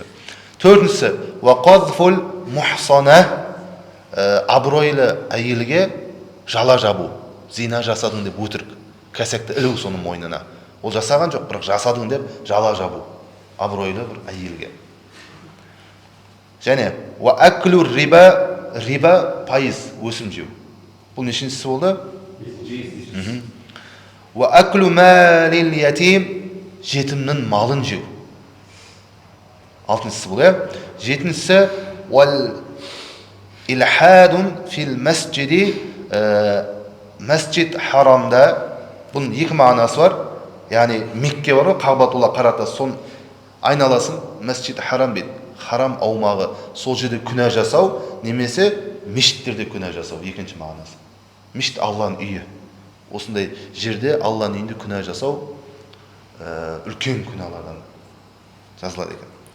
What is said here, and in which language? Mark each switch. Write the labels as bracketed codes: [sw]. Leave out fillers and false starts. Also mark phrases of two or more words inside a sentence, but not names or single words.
[kk] Төртіншісі [ar] وقذف المحصنات, [kk] абыройлы әйелге жала жабу. Зина жасадың деп өтірік кәсекті ілу соның мойнына. Ол жасаған жоқ, бірақ жасадың деп жала жабу. Абыройлы бір әйелге. Және [ar] وأكل الربا, [kk] риба пайыз өсім жеу. Бұл нешіншісі болды? [ar] وأكل مال اليتيم, [kk] жетімнің малын жеу. Алтыншысы бұл, жетіншісі [ar] والإلحاد في المسجد, [kk] масджид харамда. Бұның екі мағынасы бар. Яғни Мекке бар ғой, Қағбатулла қарата, сон айналасын масджид харам дейді. Харам аумағы, сол жерде күнә жасау, немесе мешіттерде күнә жасау, екінші мағынасы. Мешіт Алланың үйі. Осындай жерде Алланың үйінде күнә жасау үлкен күнәлардан жазылады екен.